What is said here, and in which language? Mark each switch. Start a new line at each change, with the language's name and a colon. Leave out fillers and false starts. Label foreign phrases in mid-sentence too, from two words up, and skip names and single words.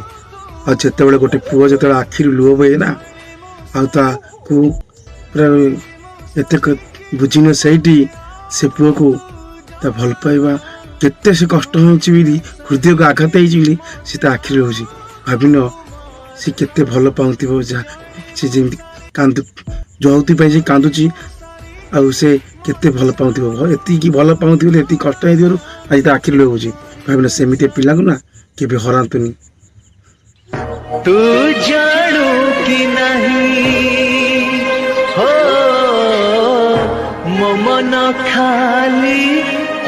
Odia: ଆଉ ଯେତେବେଳେ ଗୋଟେ ପୁଅ ଯେତେବେଳେ ଆଖିରୁ ଲୁହ ବୋହେ ନା, ଆଉ ତାକୁ ପୁରା ଏତେ ବୁଝିନ, ସେଇଠି ସେ ପୁଅକୁ ତା ଭଲ ପାଇବା କେତେ ସେ କଷ୍ଟ ହେଉଛି ବୋଲି, ହୃଦୟକୁ ଆଘାତ ହେଇଛି ବୋଲି ସେ ତା ଆଖିରେ ରହୁଛି। ଭାବିନ ସେ କେତେ ଭଲ ପାଉଥିବ, ଯାହା ସେ ଯେମିତି ଯଉଥିପାଇଁ ସେ କାନ୍ଦୁଛି, ଆଉ ସେ କେତେ ଭଲ ପାଉଥିବ। ଏତିକି ଭଲ ପାଉଥିବ ବୋଲି ଏତିକି କଷ୍ଟ ହେଇଥିବାରୁ ଆଜି ତା ଆଖିରେ ଲୁହ ହଉଛି। ଭାବିନ ସେମିତି ପିଲାଙ୍କୁ ନା କେବେ ହରାନ୍ତୁନି।
Hindi: तू जानू कि नहीं हो,
Odia: ମୋ ମନ ଖାଲି